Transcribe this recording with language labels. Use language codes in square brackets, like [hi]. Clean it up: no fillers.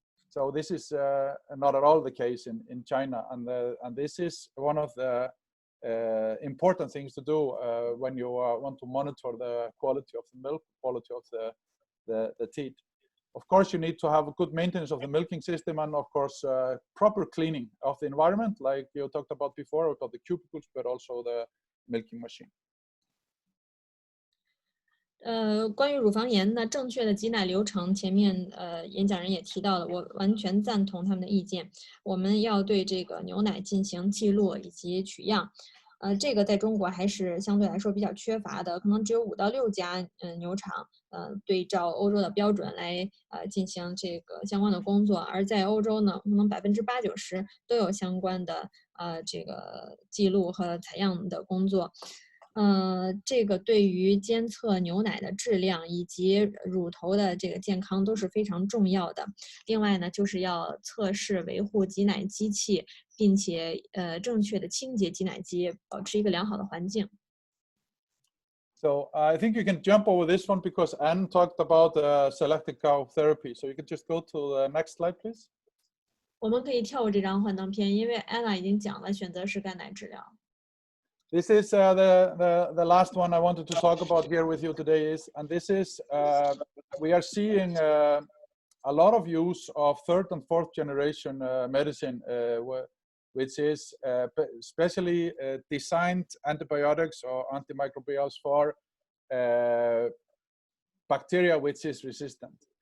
[en] So this is not at all the case in China, and this is one of the important things to do when you want to monitor the quality of the milk, quality of the teat. Of course, you need to have a good maintenance of the milking system, and of course, proper cleaning of the environment, like you talked about before, about the cubicles, but also the milking machine. [zh] 关于乳房炎呢，正确的挤奶流程，前面演讲人也提到了，我完全赞同他们的意见。我们要对这个牛奶进行记录以及取样，这个在中国还是相对来说比较缺乏的，可能只有5到6家牛场对照欧洲的标准来进行这个相关的工作，而在欧洲呢，可能80%、90%都有相关的这个记录和采样的工作。这个对于监测牛奶的质量以及乳头的这个健康都是非常重要的。另外呢，就是要测试维护挤奶机器，并且正确的清洁挤奶机，保持一个良好的环境。 [en] So I think you can jump over this one because Anne talked about selective cow therapy. So you can just go to the next slide, please. [zh] 我们可以跳过这张幻灯片，因为 Anna 已经讲了选择式干奶治疗。 [en] This is the last one I wanted to talk about here with you today and this is, we are seeing a lot of use of 3rd and 4th generation medicine, which is specially designed antibiotics or antimicrobials for bacteria which is resistant.